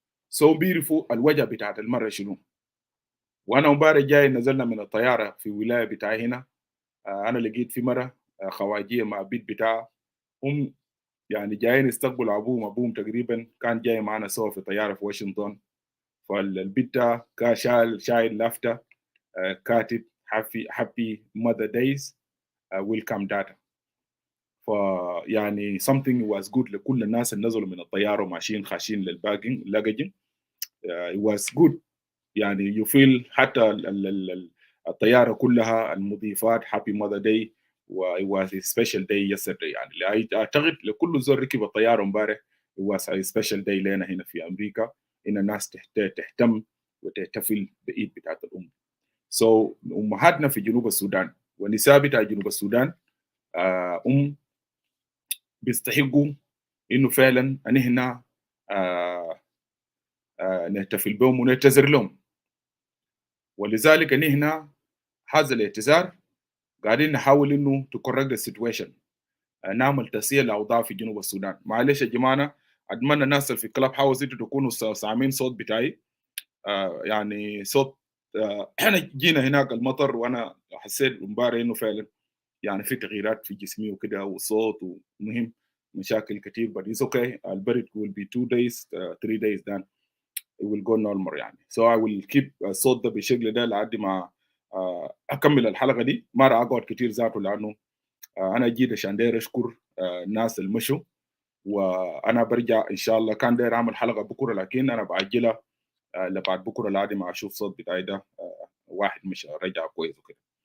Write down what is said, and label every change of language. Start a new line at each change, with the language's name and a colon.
English: so beautiful
Arabic: الوجه بتاعت المرأة شنو. وأنا مبارك جاي نزلنا من الطيارة في ولاية بتاعي هنا، أنا لقيت في مرة خواجية مع بيت بتاعها، هم يعني جايين يستقبلوا أبوهم تقريبا كان جاي معنا سوا في طيارة في واشنطن. فالبيت ده كان شايل لافتة كاتب
English: happy mother days welcome data.
Arabic: فيعني
English: something was good
Arabic: لكل الناس اللي نزلوا من الطيارة وماشيين خاشين لللاجج.
English: it was good
Arabic: يعني
English: you feel
Arabic: حتى الطيارة كلها المضيفات
English: happy mother day و it was a special day yesterday.
Arabic: يعني أعتقد لكل زول ركب الطيارة امبارح
English: it was a special day
Arabic: لنا هنا في أمريكا، إن الناس تهتم وتحتفل بعيد بتاعت الأم. so أمهاتنا في جنوب السودان والنساء بتاع جنوب السودان بيستحقوا إنه فعلا أن هنا نحتفل بهم ونعتذر لهم. ولذلك أن هنا هذا الاعتذار قاعدين نحاول انه
English: to correct the situation،
Arabic: نعمل تسيير الاوضاع في جنوب السودان. معلش يا جماعه، اتمنى الناس اللي في كلاب هاوس انتوا تكونوا سامعين صوت بتاعي. يعني صوت احنا جينا هناك المطر، وانا حسيت امبارح انه فعلا يعني في تغييرات في جسمي وكده وصوت، ومهم مشاكل كتير
English: but it's okay.
Arabic: البرد
English: will be 2 days 3 days then it will go normal يعني. so I will keep
Arabic: الصوت ده بالشكل ده لحد ما اكمل الحلقه دي. ما راح اقعد كتير ذاته لانه انا جيت عشان داير اشكر الناس اللي مشوا، وانا برجع ان شاء الله. كان داير اعمل حلقه بكره لكن انا باجلها لبعد بكره لحد ما اشوف صوت بتاعي ده واحد مش رجع كويس وكده.